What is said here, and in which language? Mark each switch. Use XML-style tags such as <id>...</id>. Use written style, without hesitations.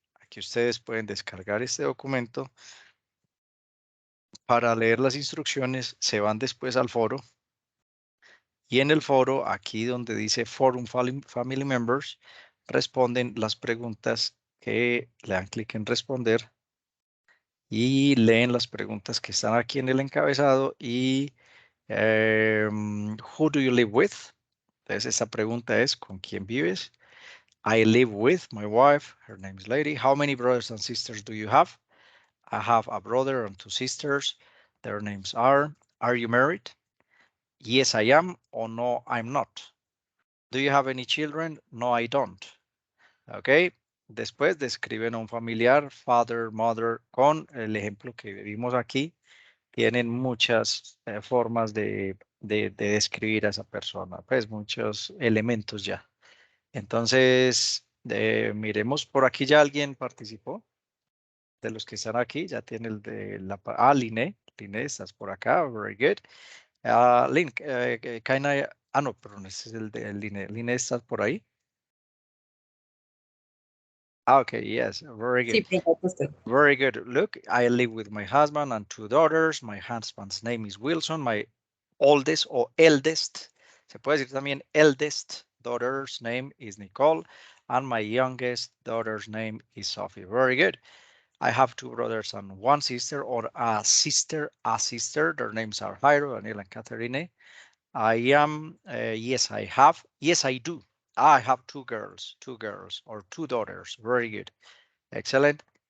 <es>Aquí ustedes pueden descargar este documento para leer las instrucciones, se van después al foro y en el foro, aquí donde dice Forum Family Members, responden las preguntas que le dan clic en responder y leen las preguntas que están aquí en el encabezado y</es> <en>who do you live with?</en> <es>Entonces esa pregunta es ¿con quién vives?</es> <en>I live with my wife, her name is Lady. How many brothers and sisters do you have? I have a brother and two sisters. Their names are you married? Yes, I am, or no, I'm not. Do you have any children? No, I don't. Ok.</en> <es>Después describen a un familiar, father, mother, con el ejemplo que vimos aquí. Tienen muchas formas de describir a esa persona, pues muchos elementos ya. Entonces, miremos, por aquí ya alguien participó. De los que están aquí, ya tiene el de la... Line, estás por acá,</es> <en>very good.</en> <es>Lynn, no, perdón, ese es el de Line. Line, ¿estás por ahí?</es> <en>Okay, yes, very good.</en> <es>Sí, perfecto, estoy.</es> <en>Very good. Look, I live with my husband and two daughters. My husband's name is Wilson. My oldest or eldest,</en> <es>se puede decir también</es> <en>eldest daughter's name is Nicole. And my youngest daughter's name is Sophie. Very good. I have two brothers and one sister, or a sister. Their names are Jairo, Daniel, and Catherine. I am, yes, I have. Yes, I do. I have two girls, or two daughters. Very good. Excellent.</en>